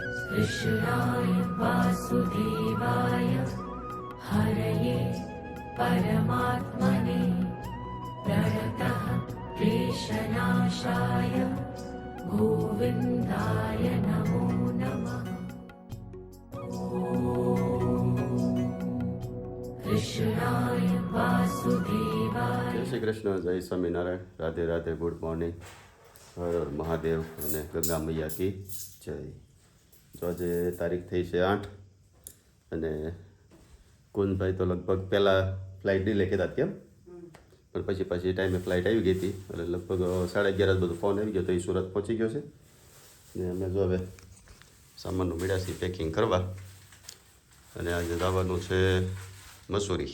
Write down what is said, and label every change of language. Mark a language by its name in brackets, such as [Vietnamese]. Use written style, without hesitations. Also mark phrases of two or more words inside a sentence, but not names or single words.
[Sanskrit] कृष्णाय वासुदेवाय हरये परमात्मने प्रणतः क्लेशनाशाय गोविन्दाय नमो नमः। कृष्णाय वासुदेवाय। [Gujarati] જય શ્રી કૃષ્ણ, જય સ્વામિનારાયણ, રાધે રાધે, [English] good morning, [Gujarati] હર હર મહાદેવ અને [Hindi] गंगा मैया की जय। [Gujarati] તો આજે તારીખ થઈ છે 8 અને કુંજભાઈ તો લગભગ પહેલાં [English] flight delay [Gujarati] કહેતા કેમ, પણ પછી ટાઈમે ફ્લાઇટ આવી ગઈ હતી એટલે લગભગ 11:30 બધું ફોન આવી ગયો તો એ સુરત પહોંચી ગયો છે ને અમે જો હવે સામાનનું મીડાસી પેકિંગ કરવા અને આજે જવાનું છે મસૂરી।